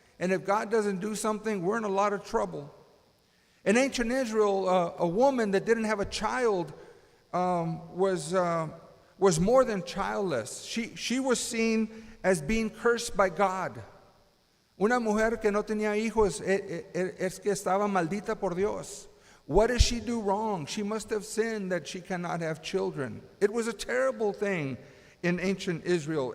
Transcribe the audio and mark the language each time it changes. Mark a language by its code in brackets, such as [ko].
[en] And if God doesn't do something, we're in a lot of trouble. In ancient Israel, a woman that didn't have a child was more than childless. She was seen as being cursed by God. [es] Una mujer que no tenía hijos es que estaba maldita por Dios. [en] What did she do wrong? She must have sinned that she cannot have children. It was a terrible thing in ancient Israel.